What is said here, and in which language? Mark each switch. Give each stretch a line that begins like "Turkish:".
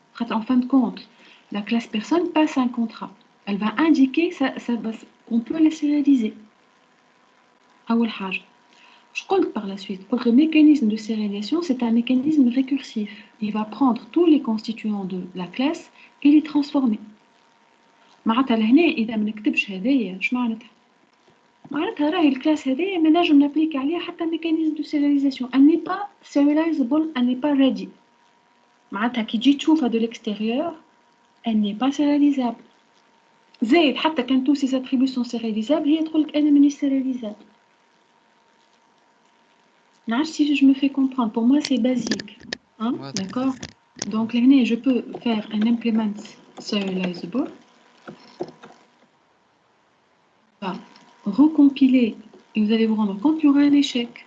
French: En fin de compte, la classe personne passe un contrat. Elle va indiquer qu'on peut la sérialiser.
Arabic: أول حاجة.
French: Je compte par la suite. Le mécanisme de sérialisation, c'est un mécanisme récursif. Il va prendre tous les constituants de la classe et les transformer.
Arabic: معناتها لهنا إذا ما نكتبش هذايا اش معناتها؟ معناتها راهي الكلاس هذايا ما نجم نابليك عليها حتى
French: mécanisme de sérialisation. Elle n'est pas serializable, elle n'est pas ready.
Arabic: معناتها كي تجي تشوفها
French: de l'extérieur, elle n'est pas sérialisable.
Arabic: زايد حتى كان
French: tous ces attributs sont sérialisables,
Arabic: هي تقول لك أنا مانيش sérialisable.
French: Si je me fais comprendre, pour moi c'est basique, hein? Ouais. D'accord? Donc là, je peux faire un implement serializable, recompiler et vous allez vous rendre compte qu'il y aura un échec.